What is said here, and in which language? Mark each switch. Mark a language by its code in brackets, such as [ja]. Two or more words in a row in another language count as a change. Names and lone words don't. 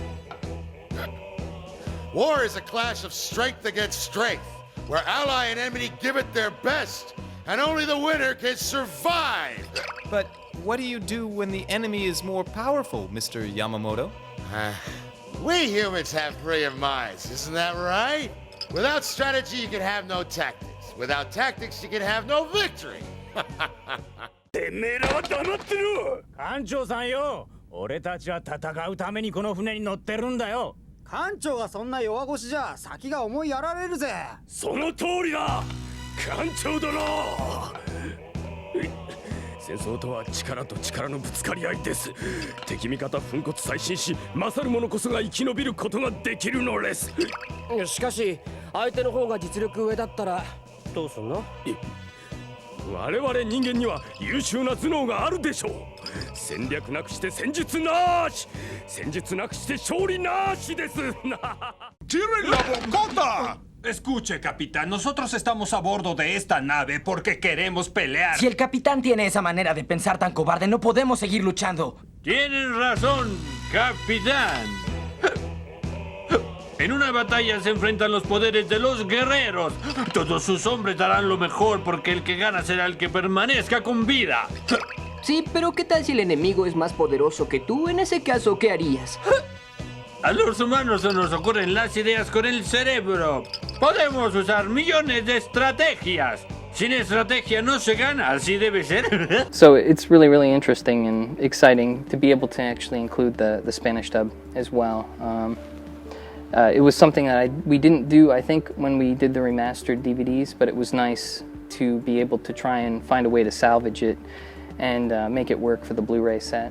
[en] War is a clash of strength against strength, where ally and enemy give it their best, and only the winner can survive. But what do you do when the enemy is more powerful, Mr. Yamamoto? We humans have brilliant minds, isn't that right? Without strategy, you can have no tactics. Without tactics, you can have no victory. [ja] てめえらは黙ってろ。艦長さんよ、俺たちは戦うためにこの船に乗ってるんだよ。艦長がそんな弱腰じゃ先が思いやられるぜ。その通りだ。艦長殿。戦争とは力と力のぶつかり合いです。敵味方粉骨砕身し、勝る者こそが生き延びることができるのです。しかし、相手の方が実力上だったらどうすんの？我々人間には優秀な頭脳があるでしょう。戦略なくして戦術なし、戦術なくして勝利なしです。 [es] ¡Tiren la bocota! Escuche, capitán, nosotros estamos a bordo de esta nave porque queremos pelear. Si el capitán tiene esa manera de pensar tan cobarde, no podemos seguir luchando. Tienes razón, capitán. En una batalla se enfrentan los poderes de los guerreros. Todos sus hombres darán lo mejor porque el que gana será el que permanezca con vida. Sí, pero ¿qué tal si el enemigo es más poderoso que tú? En ese caso, ¿qué harías? A los humanos se nos ocurren las ideas con el cerebro. Podemos usar millones de estrategias. Sin estrategia no se gana, así debe ser. [en] So it's really, really interesting and exciting to be able to actually include the Spanish dub as well. It was something that we didn't do, I think, when we did the remastered DVDs, but it was nice to be able to try and find a way to salvage it and make it work for the Blu-ray set.